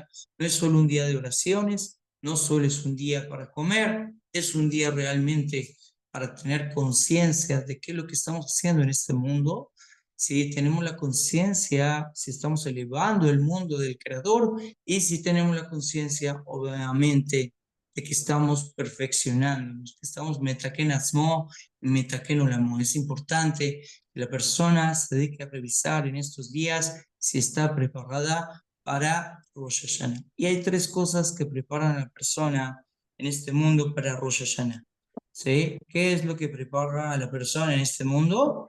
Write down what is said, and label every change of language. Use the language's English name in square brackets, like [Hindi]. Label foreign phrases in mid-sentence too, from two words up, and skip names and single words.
[Spanish] No es solo un día de oraciones, no solo es un día para comer, es un día realmente para tener conciencia de qué es lo que estamos haciendo en este mundo. Si tenemos la conciencia, si estamos elevando el mundo del Creador y si tenemos la conciencia, obviamente, de que estamos perfeccionándonos, que estamos [Hebrew] מתקן עצמו, מתקן עולמו. [Spanish] Es importante que la persona se dedique a revisar en estos días si está preparada para Rosh Hashanah. Y hay tres cosas que preparan a la persona en este mundo para Rosh Hashanah. ¿Sí? ¿Qué es lo que prepara a la persona en este mundo?